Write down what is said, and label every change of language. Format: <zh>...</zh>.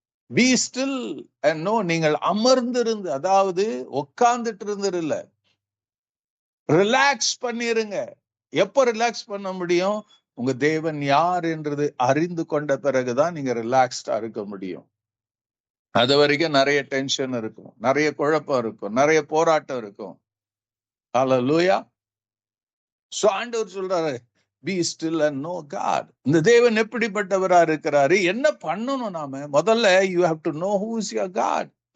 <en>Be still and know.</en> <ta>நீங்கள் அமர்ந்திருந்து, அதாவது உட்கார்ந்துட்டு இருந்துரு இல்ல, ரிலாக்ஸ் பண்ணிருங்க. எப்ப ரிலாக்ஸ் பண்ண முடியும்? உங்க தேவன் யார் என்றது அறிந்து கொண்ட பிறகுதான் நீங்க ரிலாக்ஸ்டா இருக்க முடியும். அது வரைக்கும் நிறைய டென்ஷன் இருக்கும், நிறைய குழப்பம் இருக்கும், நிறைய போராட்டம் இருக்கும். ஹல்லேலூயா. சோ ஆண்டவர் சொல்றாரு,</ta> <en>be still and know God.</en> <ta>இந்த தேவன் எப்படிப்பட்டவரா இருக்கிறாரு, என்ன பண்ணணும் நாம? முதல்ல</ta> <en>you have to know who is your God.</en>